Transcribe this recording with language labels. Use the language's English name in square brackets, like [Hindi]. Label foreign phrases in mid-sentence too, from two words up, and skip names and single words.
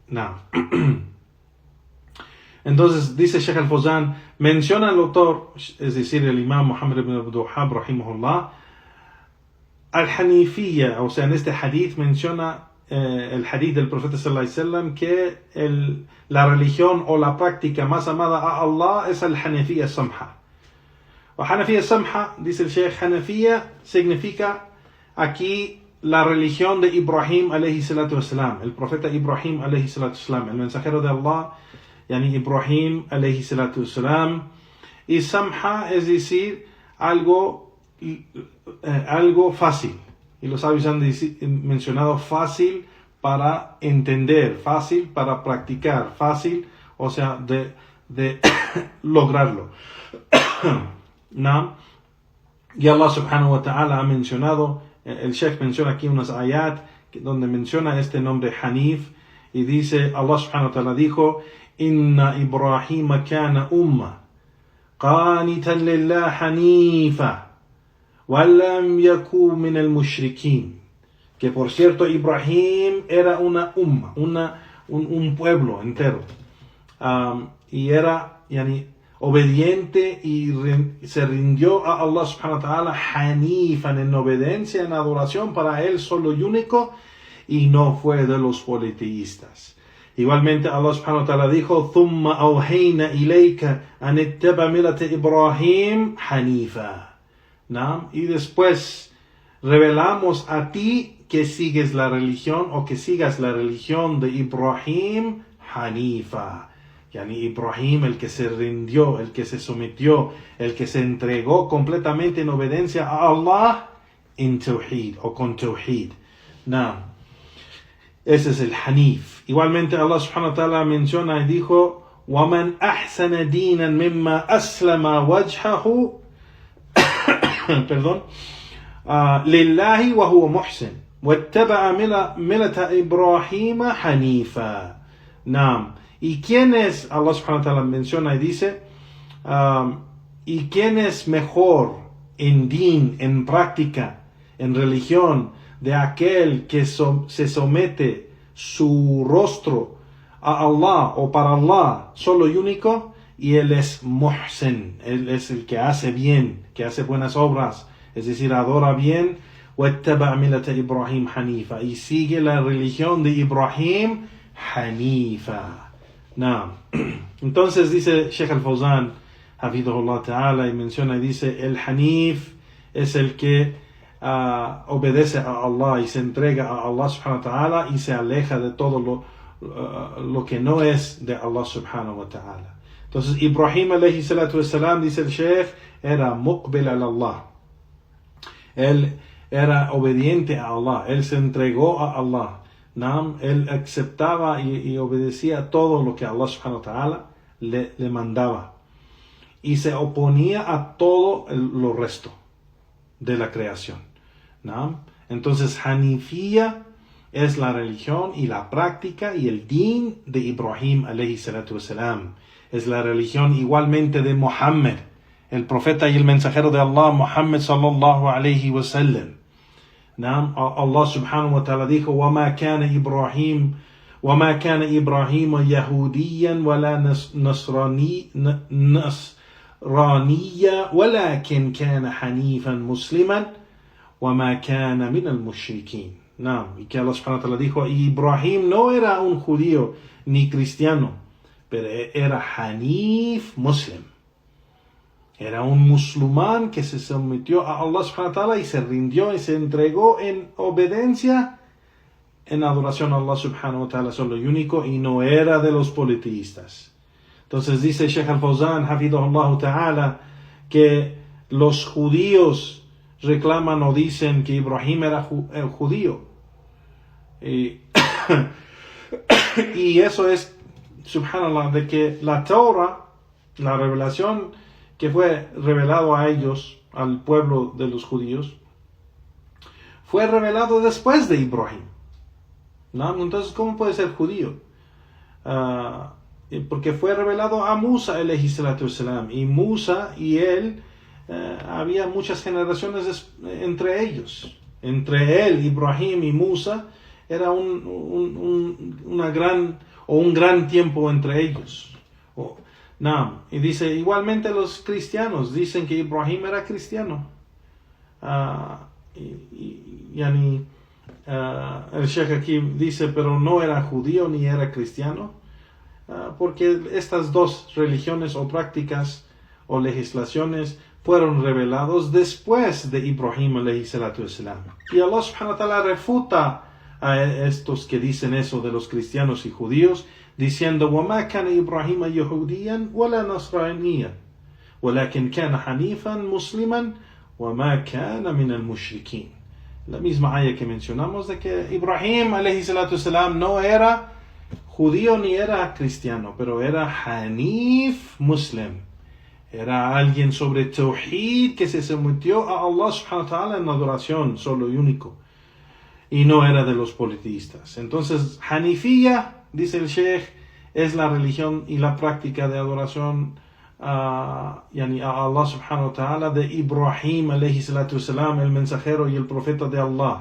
[Spanish] Entonces dice Sheikh al-Fawzan, menciona el autor, es decir, el Imam Muhammad ibn Abdul Wahhab rahimahullah, al-Hanifiyya, o sea, en este hadith menciona el hadith del profeta [Arabic] صلى الله عليه وسلم, [Spanish] que la religión o la práctica más amada a Allah es el [Arabic] حنيفية سمحة. [Spanish] O [Arabic] حنيفية سمحة, [Spanish] dice el Sheikh, Hanifiyya significa aquí la religión de Ibrahim [Arabic] عليه الصلاة والسلام, [Spanish] el profeta Ibrahim [Arabic] عليه الصلاة والسلام, [Spanish] el mensajero de Allah, yani Ibrahim [Arabic] عليه الصلاة والسلام. [Spanish] Y Samha es decir algo fácil, y los sabios han mencionado fácil para entender, fácil para practicar, fácil, o sea, de lograrlo. Y [Arabic] الله سبحانه وتعالى [Spanish] ha mencionado, el Sheikh menciona aquí unas ayat donde menciona este nombre Hanif, y dice, [Arabic] الله سبحانه وتعالى dijo, إن إبراهيم كان أمة, قانتا لله حنيفا ولم يكن من المشركين. [Spanish] Que por cierto Ibrahim era una umma, un pueblo entero, y era obediente y se rindió a [Arabic] الله سبحانه وتعالى حنيفا, [Spanish] en obediencia, en adoración para él solo y único, y no fue de los politeístas. [Arabic] Igualmente الله سبحانه وتعالى dijo: ثُمَّ أَوْحَيْنَا إِلَيْكَ أَنِ اتَّبِعْ مِلَّةَ إِبْرَاهِيمَ حَنِيفًا. [Spanish] Y después revelamos a ti que sigues la religión, o que sigas la religión de Ibrahim Hanifa. Ibrahim, el que se rindió, el que se sometió, el que se entregó completamente en obediencia a Allah en Tawhid, o con Tawhid. Ese es el Hanif. Igualmente [Arabic] الله سبحانه وتعالى [Spanish] menciona y dijo: [Arabic] وَمَنْ أَحْسَنَ دِينًا مِمَّا أَسْلَمَ وَجْهَهُ لله وهو محسن واتبع ملة إبراهيم حنيفا. [Spanish] ¿Y quién es? [Arabic] الله سبحانه وتعالى [Spanish] menciona y dice, ¿y quién es mejor en din, en práctica, en religión, de aquel que se somete su rostro a Allah o para Allah solo y único? Y él es muhsin, él es el que hace bien, que hace buenas obras, es decir, adora bien. [Arabic] وَاتَّبَعْ مِلَّةَ إِبْرَاهِيمَ حَنِيفًا, [Spanish] y sigue la religión de Ibrahim Hanifa. Entonces dice Sheikh al-Fawzan, [Arabic] حفظه الله تعالى, [Spanish] y menciona y dice: el Hanif es el que obedece a Allah y se entrega a [Arabic] الله سبحانه وتعالى [Spanish] y se aleja de todo lo que no es de [Arabic] الله سبحانه وتعالى. [Spanish] Entonces Ibrahim [Arabic] عليه الصلاة والسلام, [Spanish] dice el Sheikh, era [Arabic] مقبل إلى الله. [Spanish] Él era obediente a Allah, él se entregó a Allah. Él aceptaba y obedecía todo lo que [Arabic] الله سبحانه وتعالى [Spanish] le mandaba, y se oponía a todo lo resto de la creación. Entonces Hanifía es la religión y la práctica y el din de Ibrahim [Arabic] عليه الصلاة والسلام. [Spanish] Es la religión igualmente de Muhammad, el profeta y el mensajero de Allah, Muhammad [Arabic] صلى الله عليه وسلم. الله سبحانه وتعالى dijo: وَمَا كَانَ إِبْرَاهِيمُ يَهُودِيًّا وَلَا نَصْرَانِيًّا وَلَكِنْ كَانَ حَنِيفًا مُسْلِمًا وَمَا كَانَ مِنَ الْمُشْرِكِينَ. [Spanish] Y que [Arabic] الله سبحانه وتعالى [Spanish] dijo: Ibrahim no era un judío ni cristiano, pero era [Arabic] حنيف مسلم. [Spanish] Era un musulmán que se sometió a [Arabic] الله سبحانه وتعالى [Spanish] y se rindió y se entregó en obediencia, en adoración a [Arabic] الله سبحانه وتعالى [Spanish] solo y único, y no era de los politeístas. Entonces dice Sheikh al-Fawzan, [Arabic] حفظه الله تعالى, [Spanish] que los judíos reclaman o dicen que Ibrahim era judío. Y eso es, subhanallah, de que la Torah, la revelación que fue revelado a ellos, al pueblo de los judíos, fue revelado después de Ibrahim. Entonces, ¿cómo puede ser judío? Porque fue revelado a Musa [Arabic] عليه الصلاة والسلام, [Spanish] y Musa y él, había muchas generaciones entre ellos. Entre él, Ibrahim y Musa, era un gran tiempo entre ellos. Y dice, igualmente los cristianos dicen que Ibrahim era cristiano. El Sheikh aquí dice, pero no era judío ni era cristiano, porque estas dos religiones o prácticas o legislaciones fueron revelados después de Ibrahim [Arabic] عليه الصلاة والسلام. [Spanish] Y [Arabic] الله سبحانه وتعالى [Spanish] refuta a estos que dicen eso de los cristianos y judíos, diciendo: [Arabic] وَمَا كَانَ إِبْرَاهِيمَ يَهُودِيًّا وَلَا نَصْرَانِيًّا وَلَكِنْ كَانَ حَنِيفًا مُسْلِمًا وَمَا كَانَ مِنَ الْمُشْرِكِينَ. [Spanish] La misma ayah que mencionamos de que Ibrahim [Arabic] عليه الصلاة والسلام [Spanish] no era judío ni era cristiano, pero era [Arabic] حنيف مسلم. [Spanish] Era alguien sobre Tawhid que se sometió a [Arabic] الله سبحانه وتعالى [Spanish] en adoración solo y único, y no era de los politeístas. Entonces Hanifía, dice el Sheikh, es la religión y la práctica de adoración a [Arabic] الله سبحانه وتعالى [Spanish] de Ibrahim [Arabic] عليه الصلاة والسلام, [Spanish] el mensajero y el profeta de Allah.